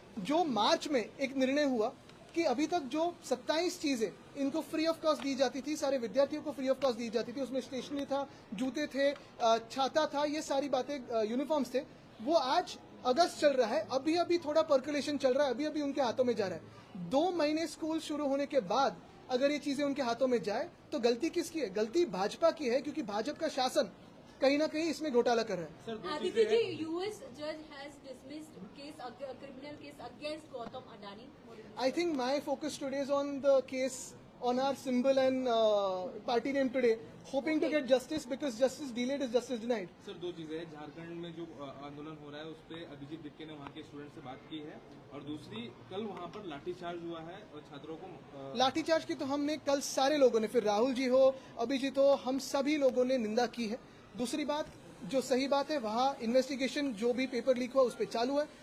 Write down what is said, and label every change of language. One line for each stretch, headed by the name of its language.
Hindi: जो मार्च में एक निर्णय हुआ कि अभी तक जो 27 चीजें इनको फ्री ऑफ कॉस्ट दी जाती थी, सारे विद्यार्थियों को फ्री ऑफ कॉस्ट दी जाती थी, उसमें स्टेशनरी था, जूते थे, छाता था, ये सारी बातें, यूनिफॉर्म्स थे, वो आज अगस्त चल रहा है, अभी अभी थोड़ा पर्कुलेशन चल रहा है, अभी अभी उनके हाथों में जा रहा है. 2 महीने स्कूल शुरू होने के बाद अगर ये चीजें उनके हाथों में जाए तो गलती किसकी है? गलती भाजपा की है, क्योंकि भाजपा का शासन कहीं ना कहीं इसमें घोटाला कर रहा है.
English: Aditya ji, US जज has dismissed criminal case against Gautam Adani. I think my focus today is on the case on our symbol and party name today, hoping to get justice because justice delayed is justice denied.
Hindi: Sir दो चीजें हैं, झारखंड में जो आंदोलन हो रहा है उस पर अभिजीत दिक्के ने वहाँ के स्टूडेंट से बात की है, और दूसरी कल वहाँ पर लाठीचार्ज हुआ है और छात्रों को लाठीचार्ज की तो हमने कल सारे लोगों ने, फिर राहुल जी हो, अभिजीत हो, हम सभी लोगों ने निंदा की है। दूसरी बात, जो सही बात है, वहाँ इन्वेस्टिगेशन जो भी पेपर लीक हुआ उस पर चालू है।